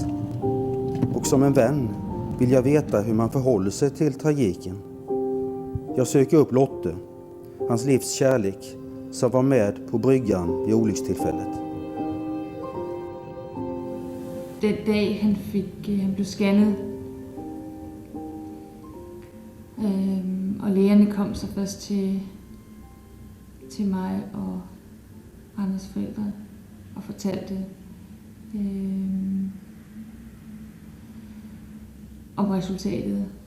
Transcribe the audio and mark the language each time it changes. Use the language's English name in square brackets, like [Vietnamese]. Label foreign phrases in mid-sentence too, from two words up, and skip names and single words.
[Swedish] Och som en vän vill jag veta hur man förhåller sig till tragiken. Jag söker upp Lotte, hans livs kärlek, som var med på bryggan vid olyckstillfället. [Danish] Den dag han blev scannet, og lægerne kom så først til mig og Anders forældre og fortalte om resultatet.